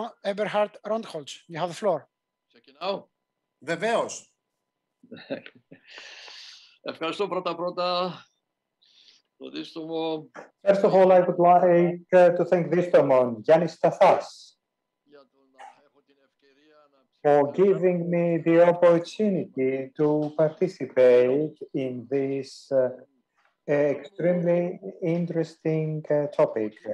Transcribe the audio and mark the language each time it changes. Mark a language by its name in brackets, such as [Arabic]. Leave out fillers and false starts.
[English] Eberhard Rondholz, you have the floor. [Greek] Βεβαίως. Ευχαριστώ πρώτα το Distomo. [English] First of all, I would like to thank Distomo, Giannis Stathas, for giving me the opportunity to participate in this extremely interesting topic.